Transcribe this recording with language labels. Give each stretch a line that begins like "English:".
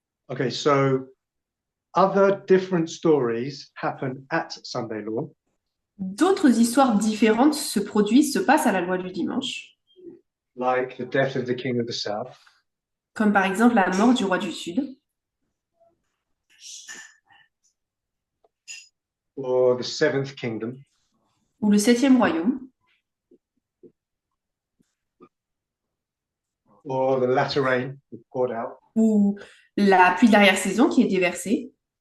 English: Okay, so other different stories happen at Sunday law,
French: D'autres histoires différentes se produisent, se passent à la loi du dimanche,
English: like the death of the king of the south,
French: comme par exemple la mort du roi du Sud,
English: or the seventh kingdom,
French: ou le septième royaume,
English: or the latter rain that poured out,
French: ou la pluie de l'arrière-saison qui est déversée,